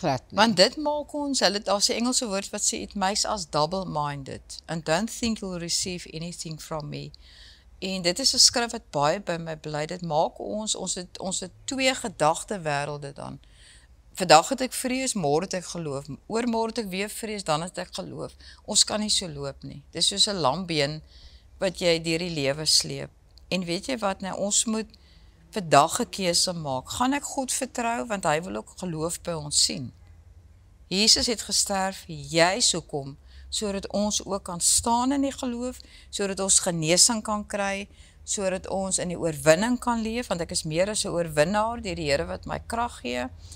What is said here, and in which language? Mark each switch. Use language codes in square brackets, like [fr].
[af] Want dit maak ons, daar's 'n Engelse woord wat sê, [en] it makes us double-minded, and don't think you'll receive anything from me. [af] En dit is 'n skrif wat baie by my bly. Dit maak ons het twee gedagte wêrelde dan. Vandag het ek vrees, môre het ek geloof. Oormôre het ek weer vrees, dan het ek geloof. Ons kan nie so loop nie. Dis soos 'n lambeen wat jy deur die lewe sleep. En weet jy wat nou, ons moet vandag 'n keuse maak. Gaan ek God vertrou want hy wil ook geloof by ons sien. Jesus het gesterf juis hoekom sodat ons ook kan staan in die geloof, sodat ons genesing kan kry, sodat ons in die oorwinning kan leef, want ek is meer as 'n oorwinnaar deur die Here wat my krag gee.